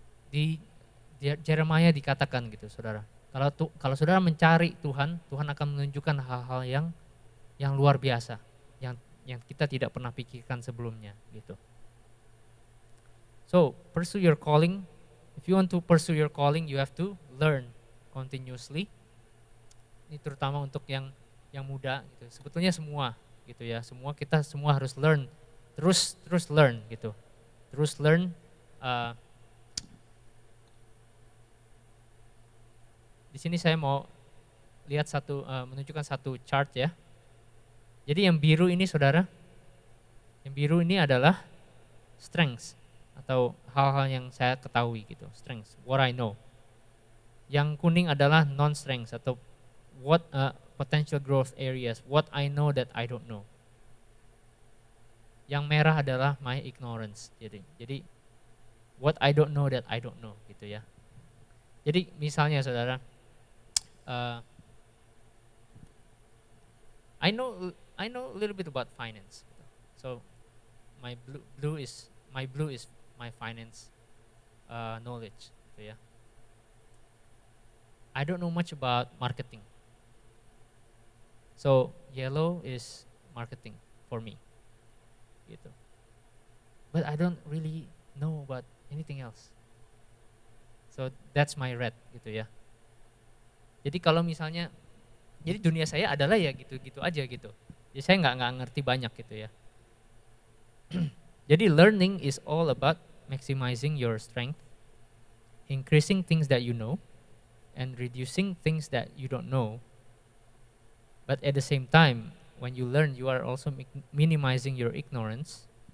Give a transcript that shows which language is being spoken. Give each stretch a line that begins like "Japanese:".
Indonesian: Di Jeremia dikatakan gitu saudara. Kalau saudara mencari Tuhan, Tuhan akan menunjukkan hal-hal yang luar biasa, yang kita tidak pernah pikirkan sebelumnya gitu.
English: So pursue your calling. If you want to pursue your calling, you have to learn continuously.
Indonesian: Ini terutama untuk yang muda gitu. Sebetulnya semua gitu ya. Kita semua harus learn. Terus learn gitu. Terus learn. Di sini saya mau lihat menunjukkan satu chart ya. Jadi yang biru ini saudara, yang biru ini adalah strengths atau hal-hal yang saya ketahui gitu,
English: strengths, what I know.
Indonesian: Yang kuning adalah
English: non-strengths atau what potential growth areas, what I know that I don't know.
Indonesian: Yang merah adalah
English: my ignorance. Jadi what I don't know that I don't know gitu ya.
Indonesian: Jadi misalnya saudara,
English: I know a little bit about finance. So my blue is my finance knowledge. So yeah. I don't know much about marketing. So yellow is marketing for me. Gitu. But I don't really know about anything else. So that's my red gitu ya.
Indonesian: Jadi kalau misalnya, jadi dunia saya adalah ya gitu-gitu aja gitu. Jadi saya nggak ngerti banyak gitu ya.
English: Jadi learning is all about maximizing your strength, increasing things that you know, and reducing things that you don't know. But at the same time, when you learn, you are also minimizing your ignorance.